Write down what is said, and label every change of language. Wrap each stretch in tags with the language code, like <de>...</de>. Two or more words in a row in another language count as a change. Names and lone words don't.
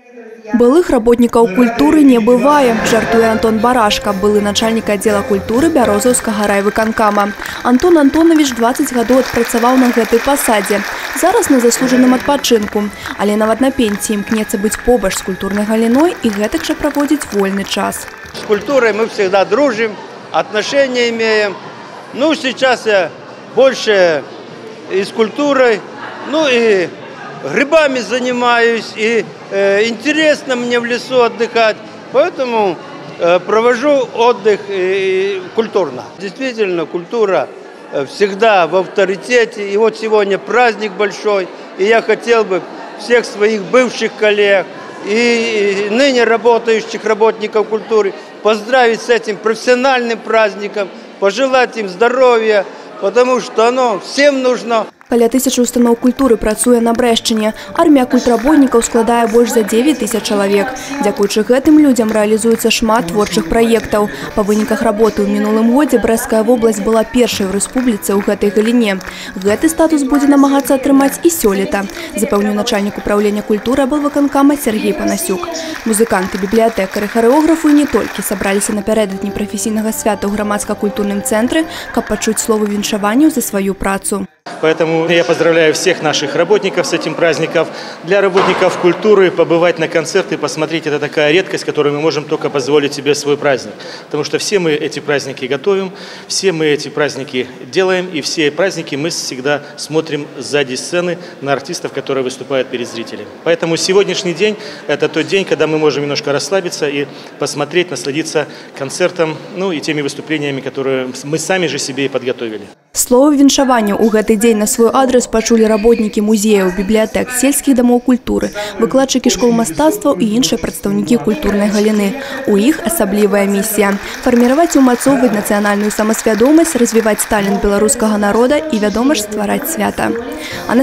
<be>Былых работникаў культуры не бывае, жартуе Антон Барашка, былы начальник</be> <ru>отдела культуры</ru> <be>Бярозаўскага райвыканкама. Антон Антонович 20 гадоў адпрацаваў на гэтай пасадзе. Зараз на заслужаным адпачынку, але нават на пенсіі імкнецца быць побач з культурнай галіной і гэтак жа праводзіць вольны час.</be> <ru>С культурой мы всегда дружим, отношения имеем. Ну, сейчас я больше и с культурой, ну и грибами занимаюсь, и интересно мне в лесу отдыхать, поэтому провожу отдых культурно. Действительно, культура всегда в авторитете, и вот сегодня праздник большой, и я хотел бы всех своих бывших коллег и ныне работающих работников культуры поздравить с этим профессиональным праздником, пожелать им здоровья, потому что оно всем нужно.</ru> <be>Каля 1000 устаноў культуры працуе на Брэшчыне. Армія культработнікаў складае больш за 9000 чалавек. Дзякуючы гэтым людзям рэалізуецца шмат творчых праектаў. Па выніках работы ў мінулым годзе Брэсцкая вобласць была першай у рэспубліцы ў гэтай галіне. Гэты статус будзе намагацца атрымаць і сёлета, запэўніў начальнік управлення культуры аблвыканкама Сергей Панасюк. Музыканты, бібліятэкары, харэографы не толькі сабраліся напярэдадні прафесійнага свята ў грамадска-культурным цэнтры, каб пачуць словы віншаванняў за сваю працу.</be> <ru>Поэтому я поздравляю всех наших работников с этим праздником. Для работников культуры побывать на концерты, посмотреть – это такая редкость, которую мы можем только позволить себе свой праздник. Потому что все мы эти праздники готовим, все мы эти праздники делаем, и все праздники мы всегда смотрим сзади сцены на артистов, которые выступают перед зрителями. Поэтому сегодняшний день – это тот день, когда мы можем немножко расслабиться и посмотреть, насладиться концертом, ну и теми выступлениями, которые мы сами же себе и подготовили.</ru> <be>Слово віншаванняў у гэты дзень на свой адрес пачулі работнікі музеяў, бібліятэк, сельскіх дамоў культуры, выкладчыкі школ мастацтваў і іншыя прадстаўнікі культурнай галіны. У іх асаблівая місія – фарміраваць і ўмацоўваць нацыянальную самасвядомасць, развіваць талент беларускага народа і, вядома ж, ствараць свята.</be>